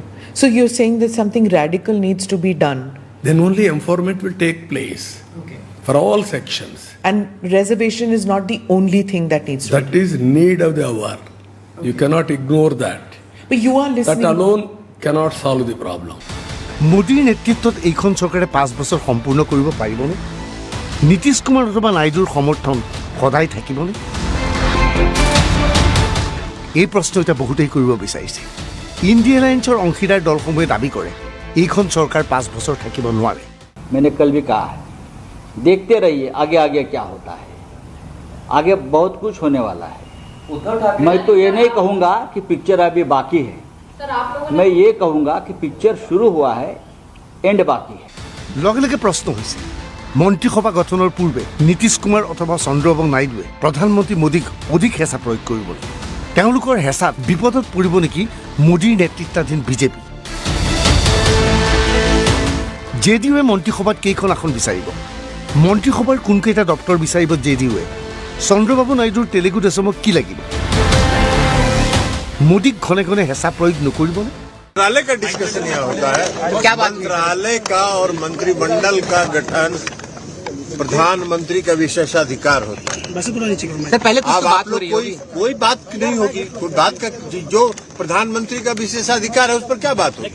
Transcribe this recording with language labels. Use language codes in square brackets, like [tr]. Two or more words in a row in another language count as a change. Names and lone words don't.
[en] So you're saying that something radical needs to be done. Then only empowerment will take place for all sections. And reservation is not the only thing that needs to That is need of the hour. You cannot ignore that. be. But you are That listening. alone cannot solve the problem. [as] মোদীৰ নেতৃত্বত এইখন চৰকাৰে 5 বছৰ সম্পূৰ্ণ কৰিব পাৰিবনে? নীতিশ কুমাৰ অথবা নাইডুৰ সমৰ্থন সদায় থাকিবনে? এই প্ৰশ্ন এতিয়া বহুতেই কৰিব বিচাৰিছে। ইণ্ডিয়া এলায়েন্সৰ অংশীদাৰ দলসমূহে দাবী কৰে এইখন চৰকাৰ 5 বছৰ থাকিব নোৱাৰে। [hi] मैंने कल भी कहा है, देखते रहिए आगे आगे क्या होता है। आगे बहुत कुछ होने वाला है। मैं तो ये नहीं कहूँगा कि पिक्चर अभी बाकी है, मैं ये कहूँगा कि पिक्चर शुरू हुआ है, एंड बाकी है। [as] লগে লগে প্ৰশ্ন হৈছে মন্ত্ৰীসভা গঠনৰ পূৰ্বে নীতিশ কুমাৰ অথবা চন্দ্ৰবাবু নাইডুৱে প্ৰধানমন্ত্ৰী মোদীক অধিক হেঁচা প্ৰয়োগ কৰিব নেকি? তেওঁলোকৰ হেঁচাত বিপদত পৰিব নেকি মোদীৰ নেতৃত্বাধীন বিজেপি? জেডিইউৱে মন্ত্ৰীসভাত কেইখন আসন বিচাৰিব? মন্ত্ৰীসভাৰ কোনকেইটা দপ্তৰ বিচাৰিব জেডিইউৱে? চন্দ্ৰবাবু নাইডুৰ তেলেগু দেশমক কি লাগিব? মোদীক ঘনে ঘনে হেঁচা প্ৰয়োগ নকৰিবনে? [hi] मंत्रालय का डिस्कशन यहाँ होता है। क्या बात? मंत्रालय का और मंत्रिमंडल का गठन प्रधानमंत्री का विशेषाधिकार होता है। सर पहले कुछ अब तो आप बात हो लोग रही होगी। कोई बात नहीं होगी, कोई बात का जो प्रधानमंत्री का विशेषाधिकार है उस पर क्या बात होगी?